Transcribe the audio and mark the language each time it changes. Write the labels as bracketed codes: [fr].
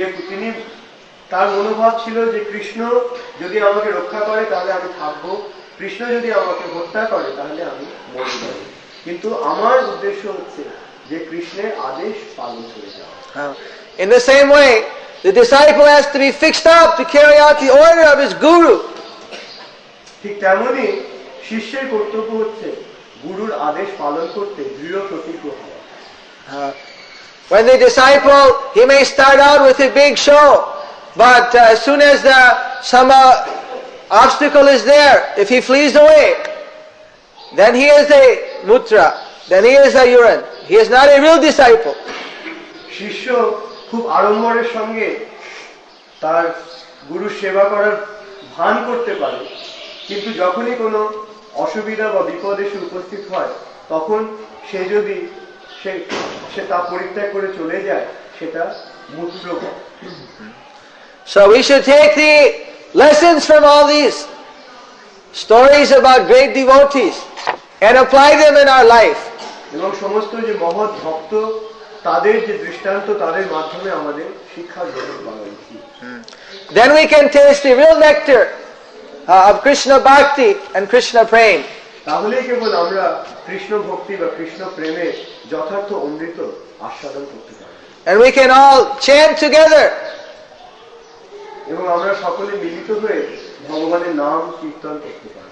[bn] তিনি তার মনোভাব ছিল যে কৃষ্ণ যদি আমাকে রক্ষা করে তাহলে আমি থাকবো, কৃষ্ণ যদি আমাকে হত্যা করে তাহলে আমি মরে যাব। কিন্তু আমার উদ্দেশ্য হচ্ছে যে কৃষ্ণের আদেশ পালন করে যাওয়া। [en] In the same way, the disciple has to be fixed up to carry out the order of his guru. [bn] ঠিক তেমনি শিষ্যের কর্তব্য হচ্ছে গুরুর আদেশ পালন করতে দৃঢ় প্রতিজ্ঞ হওয়া। [en] When the disciple, he may start out with a big show, but as soon as some obstacle is there, if he flees away, then he is a mutra, then he is a urine. He is not a real disciple. [bn] শিষ্য খুব আড়ম্বরের সঙ্গে তার গুরুর সেবা করার ভান করতে পারে, কিন্তু যখনই কোনো অসুবিধা বা বিপদ এসে উপস্থিত হয়, তখন সে যদি সে তা পরিত্যাগ করে চলে যায়, সেটা মূত্র। [en] So we should take the lessons from all these stories about great devotees and apply them in our life. [bn] এবং সমস্ত যে মহৎ ভক্ত তাদের যে দৃষ্টান্ত, তাদের মাধ্যমে আমাদের শিক্ষা গ্রহণ করা উচিত। [en] Then we can taste the real nectar of Krishna Bhakti and Krishna Prem. [bn] তাহলেই কেবল আমরা কৃষ্ণ ভক্তি বা কৃষ্ণ প্রেমের যথার্থ অমৃত আস্বাদন করতে পারি। [en] And we can all chant together. [bn] এবং আমরা সকলে মিলিত হয়ে ভগবানের নাম কীর্তন করতে পারি।